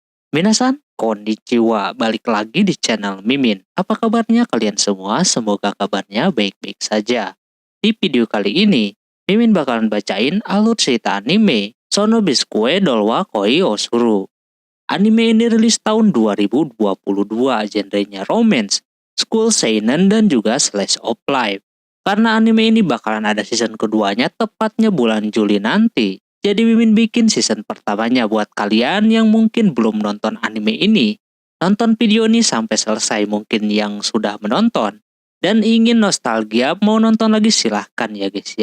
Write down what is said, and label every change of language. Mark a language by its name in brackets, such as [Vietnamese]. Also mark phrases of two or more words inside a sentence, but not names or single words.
[Japanese] 皆さん、こんにちは. [Indonesian] Balik lagi di channel Mimin. Apa kabarnya kalian semua? Semoga kabarnya baik-baik saja. Di video kali ini, Mimin bakalan bacain alur cerita anime Sono Bisque Dolwa Koi Osuru. Anime ini rilis tahun 2022, genrenya romance, school seinen, dan juga [English] slice of life. [Indonesian] Karena anime ini bakalan ada season keduanya tepatnya bulan Juli nanti. Jadi Mimin bikin season pertamanya buat kalian yang mungkin belum nonton anime ini. Nonton video ini sampai selesai mungkin yang sudah menonton. Dan ingin nostalgia mau nonton lagi silahkan ya guys ya.